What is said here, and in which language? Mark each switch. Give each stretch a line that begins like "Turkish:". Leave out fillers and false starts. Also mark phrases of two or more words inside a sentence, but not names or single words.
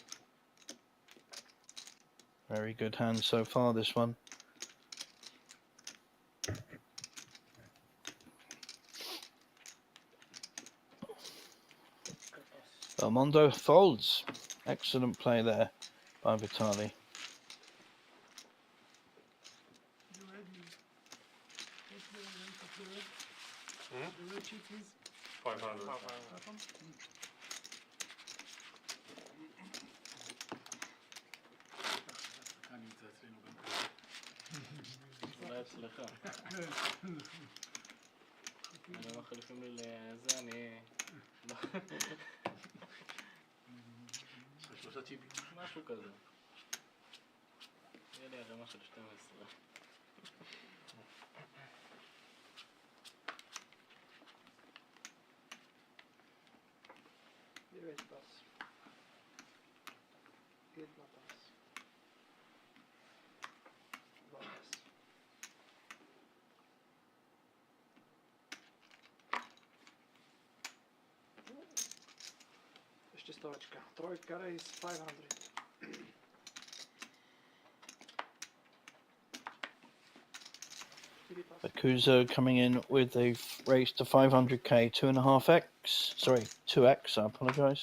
English: Very good hand so far, this one. Belmondo folds. Excellent play there by Vitali. Hmm? 500.
Hebrew: אולי אצלך. אני מחליפים לי לזה, אני... שלושה צ'יפים. משהו כזה. יהיה לי הרמה של 12.
Russian: Девять пас.
Slovak: Jedna pas. Dva pas. Ešte stovečka. Trojka,
English: raise 500. Bakuzo coming in with a race to 500k, 2.5x, sorry, 2x, I apologise.